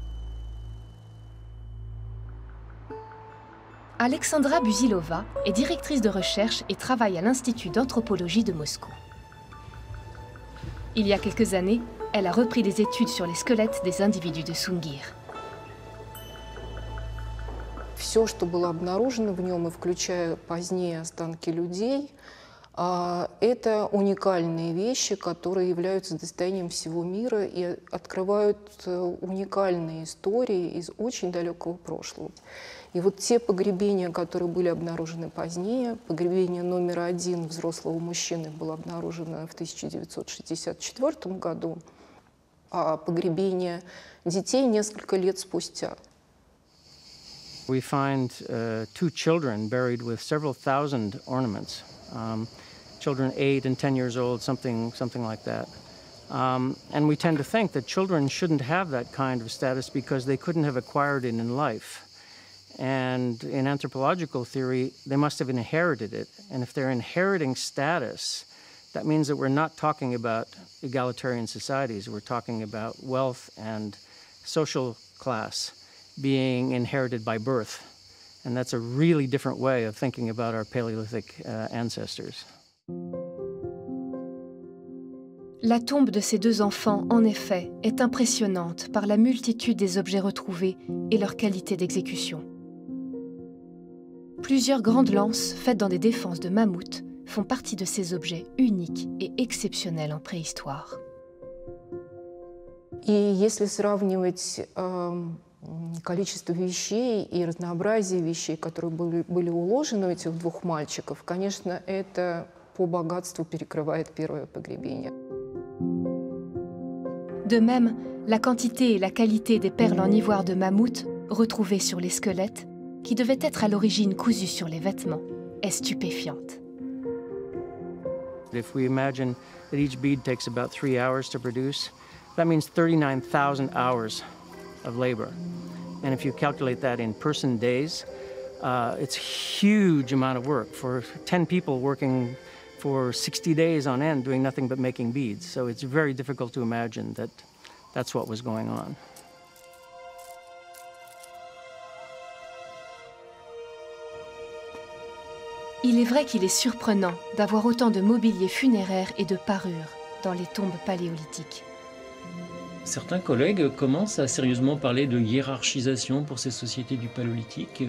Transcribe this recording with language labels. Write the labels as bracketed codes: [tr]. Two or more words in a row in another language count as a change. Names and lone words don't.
[fr] Alexandra Buzilova est directrice de recherche et travaille à l'Institut d'anthropologie de Moscou. Il y a quelques années, elle a repris des études sur les squelettes des individus de Sungir. [ru] Все, что было обнаружено в нем, и включая позднее останки людей, это уникальные вещи, которые являются достоянием всего мира и открывают уникальные истории из очень далекого прошлого. И вот те погребения, которые были обнаружены позднее, погребение номер 1 взрослого мужчины было обнаружено в 1964 году, а погребение детей несколько лет спустя. [en] We find 2 children buried with several thousand ornaments. Children 8 and 10 years old, something like that. And we tend to think that children shouldn't have that kind of status because they couldn't have acquired it in life. And in anthropological theory, they must have inherited it. And if they're inheriting status, that means that we're not talking about egalitarian societies. We're talking about wealth and social class being inherited by birth. And that's a really different way of thinking about our Paleolithic ancestors. [fr] La tombe de ces deux enfants, en effet, est impressionnante par la multitude des objets retrouvés et leur qualité d'exécution. Plusieurs grandes lances faites dans des défenses de mammouths font partie de ces objets uniques et exceptionnels en préhistoire. [ru] И если сравнивать количество вещей и разнообразие вещей, которые были уложены у этих двух мальчиков, конечно, это по богатству перекрывает первое погребение. [fr] De même, la quantité et la qualité des perles en ivoire de mammouth retrouvées sur les squelettes, qui devaient être à l'origine cousues sur les vêtements, est stupéfiante. [en] If we imagine that each bead takes about 3 hours to produce, that means 39,000 hours of labor. And if you calculate that in person days, it's a huge amount of work for 10 people working for 60 days on end doing nothing but making beads. So it's very difficult to imagine that that's what was going on. [fr] Il est vrai qu'il est surprenant d'avoir autant de mobilier funéraire et de parures dans les tombes paléolithiques. Certains collègues commencent à sérieusement parler de hiérarchisation pour ces sociétés du Paléolithique.